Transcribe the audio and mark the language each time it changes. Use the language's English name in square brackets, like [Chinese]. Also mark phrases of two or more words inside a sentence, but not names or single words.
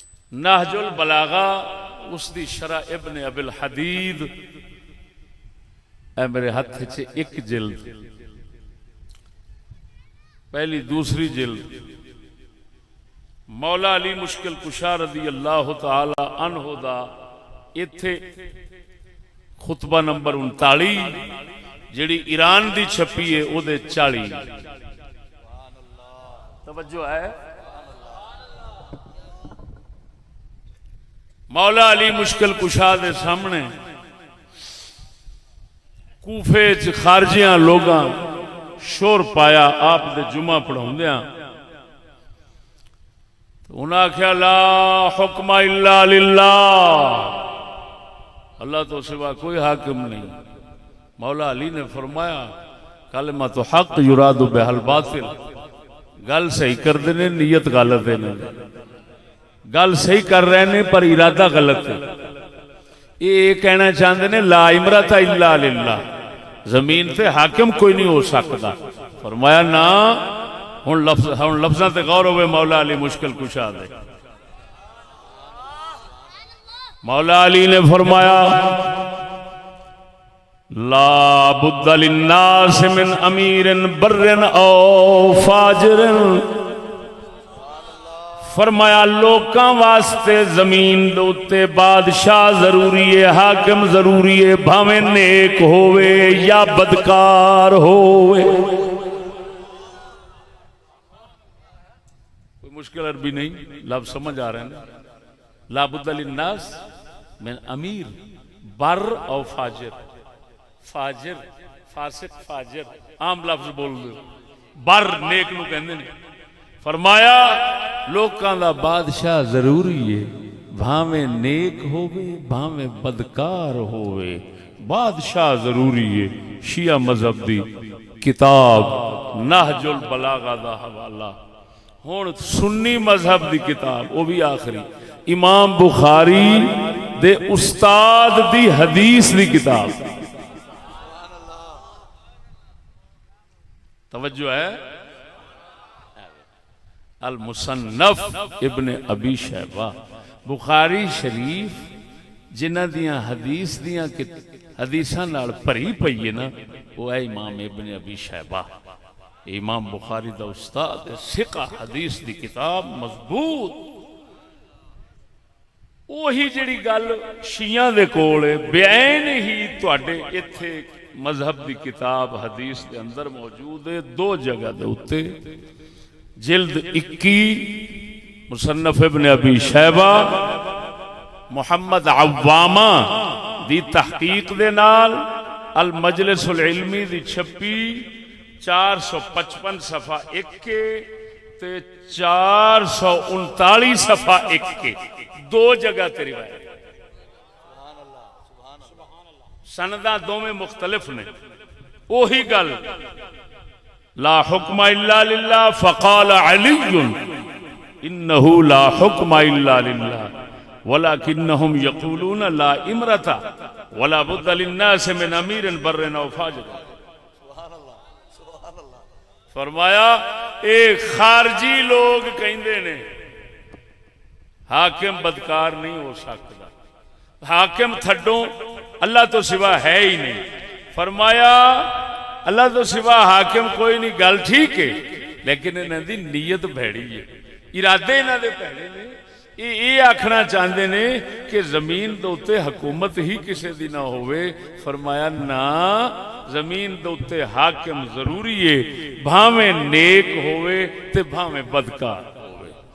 [Punjabi] نہج البلاغہ اسکی شرح ابن ابی الحدید اے میرے ہاتھ چ ایک جلد پہلی دوسری جلد مولا علی مشکل کشا [Arabic] رضی اللہ تعالی عنہ [Punjabi] دا اتھے خطبہ نمبر 39 جیہڑی ایران دی چھپی ہے اودے 40 توجہ ہے. مولا علی مشکل کشا دے سامنے کوفے چ خارجیاں لوگاں شور پایا آپ دے جمعہ پڑھاؤندیاں انہیں آکھیا [Arabic] لا حكم إلا لله, [Punjabi] اللہ تو سوا کوئی حاکم نہیں. مولا علی نے فرمایا [Arabic] كلمة حق يراد بها الباطل, [Punjabi] گل صحیح کر دینے نیت غلط ہے، گل صحیح کر رہے نے پر ارادہ غلط ہے. [Urdu] یہ کہنا چاہتے نے [Arabic] لا إمرة إلا لله, [Urdu] زمین سے حاکم کوئی نہیں ہو سکتا. [Punjabi] فرمایا نا ہن لفظاں تے غور ہووے مولا علی مشکل کشا دے. مولا علی نے فرمایا [Arabic] لا بد للناس من أمير بر أو فاجر, [Punjabi] فرمایا لوکاں واسطے زمین دے اتے بادشاہ ضروری ہے، حاکم ضروری ہے، بھاویں نیک ہووے یا بدکار ہووے. [Urdu] مشکل عربی نہیں، لفظ سمجھ آ رہے ہیں. [Arabic] لا بد للناس من أمير بر أو فاجر، فاجر فاسق فاجر [Urdu] عام لفظ بول دو, [Punjabi] بر نیک نوں کہندے نے. فرمایا لوکاں دا بادشاہ ضروری ہے، بھاویں نیک ہووے بھاویں بدکار ہووے، بادشاہ ضروری ہے. شیعہ مذہب دی کتاب نہج البلاغہ دا حوالہ. ہن سنی مذہب کی کتاب وہ بھی آخری امام بخاری دے استاد دی حدیث دی کتاب. توجہ ہے. المصنف ابن ابی شیبہ، بخاری شریف جنہاں دیاں حدیثاں نال بھری پئی ہے نا، وہ ہے امام ابن ابی شیبہ. امام بخاری دا استاد ثقہ حدیث دی کتاب مضبوط. اوہی جیہڑی گل شیعاں دے کول ہے بیان ہی تہاڈے اتھے مذہب دی کتاب حدیث دے اندر موجود ہے. دو جگہ دے اتے جلد 21 مصنف ابن ابی شیبہ محمد عوامہ دی تحقیق دے نال المجلس العلمی دی چھپی 455 صفحہ 1 کے تے 439 صفحہ 1 کے، دو جگہ تے روایت. سندا دوویں مختلف نے. اوہی گل [Arabic] لا حكم إلا لله فقال علي إنه لا حكم إلا لله ولكنهم يقولون لا إمرة ولا بد للناس من أمير بر أو فاجر. [Punjabi] فرمایا ایک خارجی لوگ کہتے نے حاکم بدکار نہیں ہو سکتا، حاکم تھڈو اللہ تو سوا ہے ہی نہیں. فرمایا اللہ تو سوا حاکم کوئی نہیں، گل ٹھیک ہے، لیکن انہاں دی نیت بھیڑی ہے، ارادے انہاں دے بھیڑے نے. یہ آکھنا چاہتے نے کہ زمین دے اتے حکومت ہی کسی دی نا ہووے. فرمایا نا، زمین دے اتے حاکم ضروری ہے، بھاویں نیک ہووے تے بھاویں بدکار ہووے.